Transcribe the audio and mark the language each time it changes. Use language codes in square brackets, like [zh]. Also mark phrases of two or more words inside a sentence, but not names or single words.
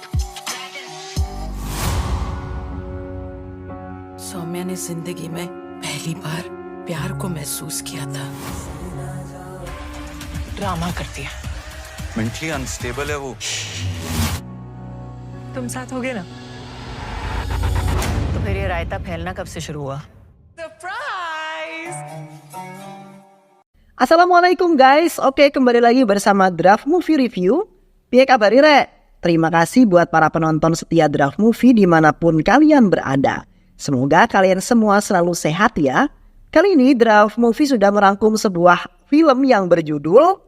[hi] सौम्या ने जिंदगी में पहली बार प्यार को महसूस किया था। ड्रामा करती है। [en] mentally unstable [hi] है वो। तुम साथ हो गए ना? तो फिर ये रायता फैलना कब से शुरू हुआ? सरप्राइज! [id] Assalamualaikum guys, oke kembali lagi bersama Draft Movie Review. [jv] Piye kabar Re? [id] Terima kasih buat para penonton setia Draft Movie dimanapun kalian berada. Semoga kalian semua selalu sehat ya. Kali ini Draft Movie sudah merangkum sebuah film yang berjudul